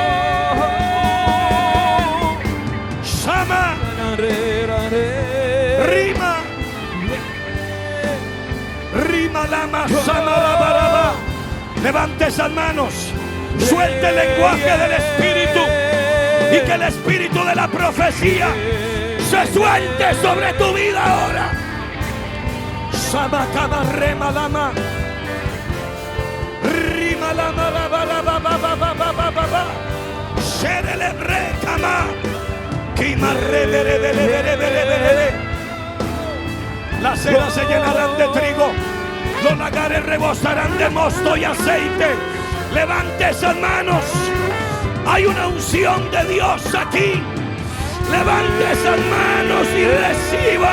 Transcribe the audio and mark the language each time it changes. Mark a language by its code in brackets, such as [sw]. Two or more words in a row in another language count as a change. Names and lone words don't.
[es] Shama, rima, rima lama, samarabaraba. Levante esas manos, suelte el lenguaje del espíritu y que el espíritu de la profecía se suelte sobre tu vida ahora. Sama kama rema lama, rima lama la ba la ba ba ba ba ba ba ba ba. Sherele bre kama, kima re bere bere bere bere bere. Las eras se llenarán de trigo, los lagares rebosarán de mosto y aceite. Levante esas manos. Hay una unción de Dios aquí. Levante esas manos y reciba.